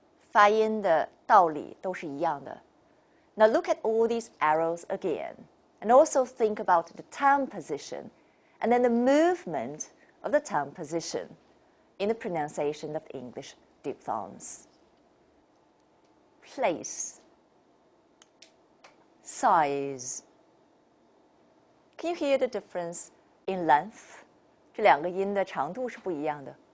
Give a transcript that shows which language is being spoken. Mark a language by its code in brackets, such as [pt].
[zh] 发音的道理都是一样的。 [en] Now look at all these arrows again, and also think about the tongue position, and then the movement of the tongue position in the pronunciation of English diphthongs. Place. Size. Can you hear the difference in length? [zh] 这两个音的长度是不一样的。